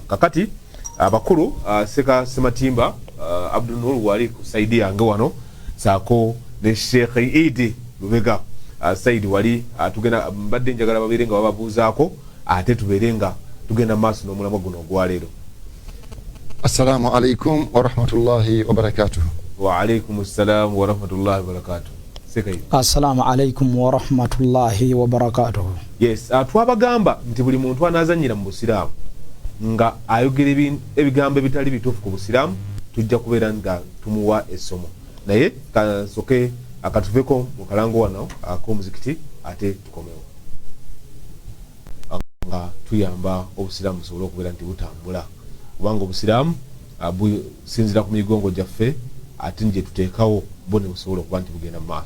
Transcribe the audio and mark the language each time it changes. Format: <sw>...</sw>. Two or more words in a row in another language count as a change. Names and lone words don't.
<lg>Kakati abakulu Seka Sematimba Abdul Nur wali ku side yange wano saako ne Sheikh Idi Lubega Saidi wali tugenda mbadde njagala babeere nga bababuuzaako ate tubeere nga tugenda maaso n'omulamwa guno ogwaleero.</lg> <ar>السلام عليكم ورحمة الله وبركاته. وعليكم السلام ورحمة الله وبركاته.</ar> <lg>Sekayi.</lg> <ar>السلام عليكم ورحمة الله وبركاته.</ar> <lg>Yes, twabagamba nti buli muntu anaazannyira mu Busiraamu nga ayogera ebigambo ebitali bituufu ku Busiraamu tujja kubeera nga tumuwa essomo. Naye kasoke akatuveko mu kalango wano ak'omuzikiti ate tukomewo nga tuyamba Obusiraamu busobole okubeera nti butambula kubanga Obusiraamu businzira ku migongo gyaffe ate gye tuteekawo bo ne busobola okuba nti bugenda mu maaso.</lg>